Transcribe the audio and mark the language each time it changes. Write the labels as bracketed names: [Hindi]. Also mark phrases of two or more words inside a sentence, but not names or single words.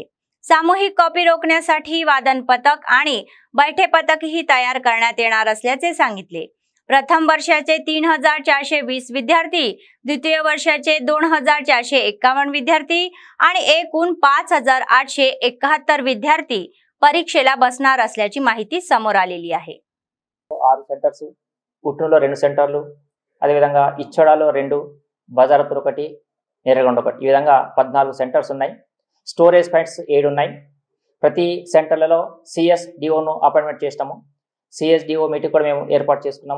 [Marathi] सामूहिक कॉपी रोखण्यासाठी वादन पथक आणि बैठे पथकही तयार करण्यात येणार असल्याचे सांगितले. प्रथम वर्षाचे 3420 विद्यार्थी, द्वितीय वर्षाचे 2451 विद्यार्थी आणि एकूण 5871 विद्यार्थी परीक्षेला बसणार असल्याची माहिती समोर आलेली आहे. [Telugu] 6 సెంటర్స్, ఉట్నూరులో 2 సెంటర్లు, అదే విధంగా ఇచ్చోడాలో 2, బజారత్నూర్ 1, నేరేగొండ 1, ఈ విధంగా 14 సెంటర్స్ ఉన్నాయి. [English] storage points [Telugu] 7 ఉన్నాయి. ప్రతి సెంటర్లలో CSDOను అపాయింట్మెంట్ చేస్తాము. CSDO మీటింగ్ కూడా మేము ఏర్పాటు చేసుకున్నాము.